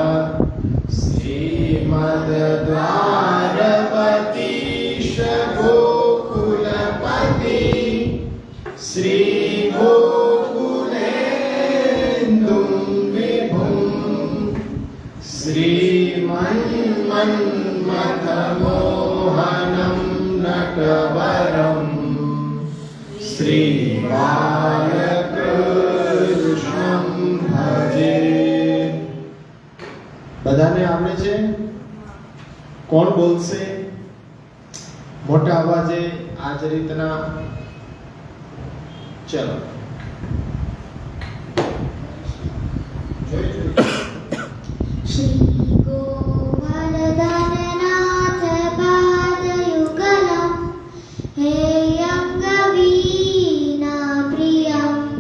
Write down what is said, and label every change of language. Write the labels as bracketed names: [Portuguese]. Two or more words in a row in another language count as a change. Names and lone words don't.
[Sanskrit] श्रीमद्द्वारपतीश गोकुलपति श्रीगोकुलेन्दुं विभुं श्रीमन्मथमोहनं नटवरं श्रीबालकृष्णं भजे। [Gujarati] બધાને આવડે છે? કોણ બોલશે મોટા અવાજે આ જ રીતના? ચલો [Sanskrit] श्री गोवर्धननाथ पादयुगलं हेयं गवीना प्रियं